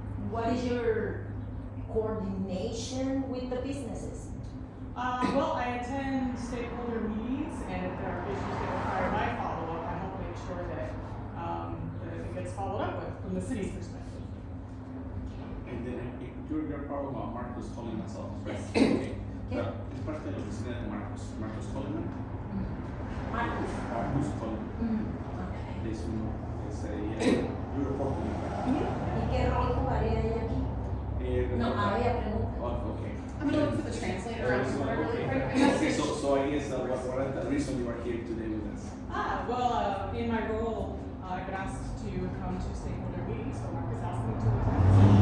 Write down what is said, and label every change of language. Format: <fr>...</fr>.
<en>What is your coordination with the businesses? Well, I attend stakeholder meetings, and if there are issues that require my follow-up, I help make sure that, that it gets followed up with from the city's perspective. And then you're part of Marcus Coleman myself, right? Yes. Okay. Yeah.</en> <es>Es parte de la oficina de Marcus Coleman.</es> <en>Marcus. Marcus Coleman. Okay.</en> <es>Es un,</es> <en>you report to me, right?</en> <es>¿Y qué rol jugaría ella aquí? No, ella pregunta.</es> <en>Oh, okay. I'm gonna look for the translator. I'm sorry, really quick. Okay, so I guess what is the reason you are here today with us? Well, in my role, I've been asked to come to stakeholder meetings, so Marcus asked me to attend.</en>